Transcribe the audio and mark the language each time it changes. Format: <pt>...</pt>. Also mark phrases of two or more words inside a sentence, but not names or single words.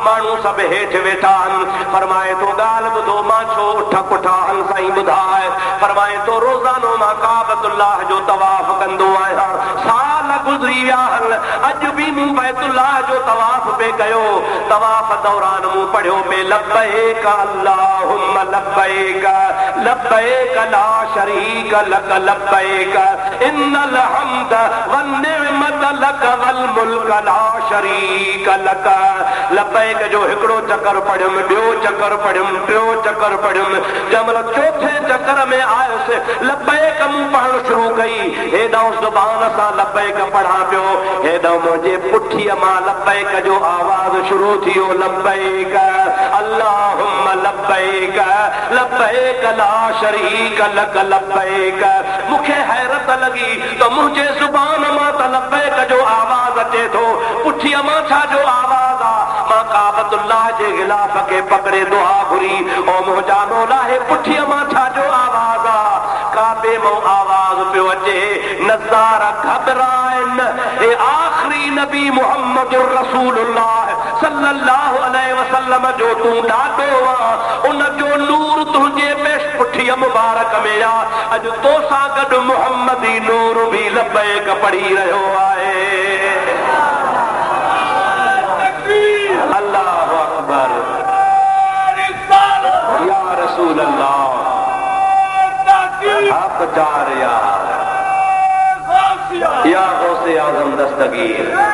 <sd>माण्हू सभु हेठि वेठा आहिनि। फरमाए थो ॻाल्हि ॿुधो मां छो उठ कुठा आहिनि साईं ॿुधाए। फरमाए थो रोज़ानो मां काबतुल्लाह जो तवाफ़ कंदो आहियां। साल गुज़री विया आहिनि, अॼु बि मूं बैतुल्लाह जो तवाफ़ पे कयो। तवाफ़ दौरान मूं पढ़ियो पे</sd> <ar>لبيك اللهم لبيك لبيك لا شريك لك لبيك إن الحمد والنعمة لك والملك لا شريك لك.</ar> <sd>लब्बैक जो हिकिड़ो चकर पढ़ियुमि, ॿियो चकर पढ़ियुमि, टियों चकर पढ़ियुमि। जंहिंमहिल चौथे चकर में आयुसि लब्बैक मूं पढ़णु शुरू कई। हेॾां ज़ुबान सां लब्बैक पढ़ां पियो, हेॾां मुंहिंजे पुठीअ मां लब्बैक जो आवाज़ शुरू थी वियो।</sd> <ar>لبيك اللهم لبيك لبيك لا شريك لك لبيك.</ar> <sd>मूंखे हैरत लॻी त मुंहिंजे ज़ुबान मां त लब्बैक जो आवाज़ अचे थो, पुठीअ मां छा जो आवाज़ आहे? मां काबतुल्लाह जे गिलाफ खे पकड़े दुआ घुरी, ओ मुंहिंजा मौला हे पुठीअ मां छा जो आवाज़ आहे? काबे मां आवाज़ पियो अचे। नज़ार घबराइनि, हे आख़िरी नबी मुहम्मदुर रसूलुल्लाह</sd> <ar>صلى الله عليه وسلم</ar> <sd>जो तूं ॾाढो आहे, उन जो नूर तुंहिंजे पेश पुठीअ मुबारक में आहे। अॼु तोसां गॾु मुहम्मदी नूर बि लब्बैक पढ़ी रहियो आहे।</sd> <ar>الله أكبر يا رسول الله हक़ जार</ar> <ur>یا غوث اعظم دستگیر.</ur>